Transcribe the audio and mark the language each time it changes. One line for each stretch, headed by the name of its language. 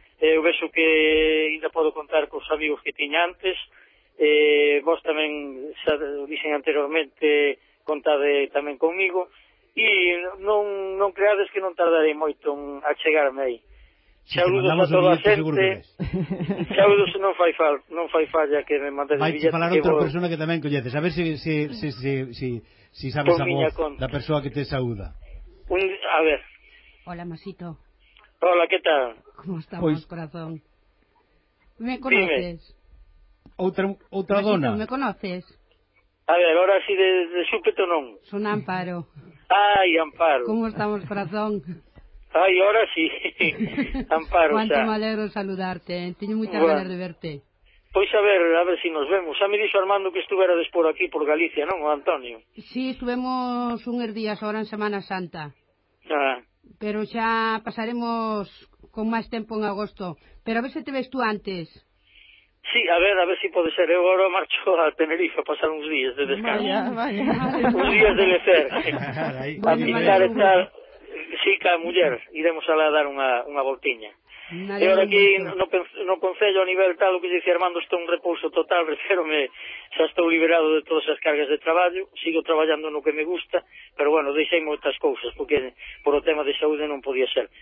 Galician: Eu vexo que ainda podo contar cos amigos que tiña antes, vos tamén xa dixen anteriormente, contade tamén conmigo, e non creades que non tardarei moito a chegarme aí. Si saludos a toda a xente. Saludos, non fai falta, non fai falla que me mandes billete. Vai falar outra persoa que tamén coñeces, a ver si sabes a voz da persoa que te saúda. A ver.
Spanish: Hola, Masito. Hola, que tal? Como estamos, pues, corazón? Me conoces?
Galician: Outra dona.
Spanish: Me conoces? A ver, ahora si
Galician: de súpeto non. Son Amparo.
Spanish: Ay, Amparo. Como estamos, corazón? Ay, ahora sí, Amparo. Cuánto me alegro saludarte, tengo muchas bueno, ganas de verte. Pues a ver si nos vemos. Ya me dijo Armando que estuviera después aquí por Galicia, ¿no, Antonio? Sí, estuvimos unos días ahora en Semana Santa. Pero ya pasaremos con más tiempo en agosto. Pero a ver si te ves tú antes. Sí, a ver si puede ser. Yo ahora marcho a Tenerife a pasar unos días de descanso. Vaya. Unos días de lecer. A mirar y tal.
Galician: Chica, muller, iremos a la dar unha voltiña. E ora aquí no concello a nivel tal, o que dice Armando, estou un repouso total, refiérome, xa estou liberado de todas as cargas de traballo, sigo traballando no que me gusta, pero bueno, deixei moitas cousas, porque por o tema de saúde non podía ser.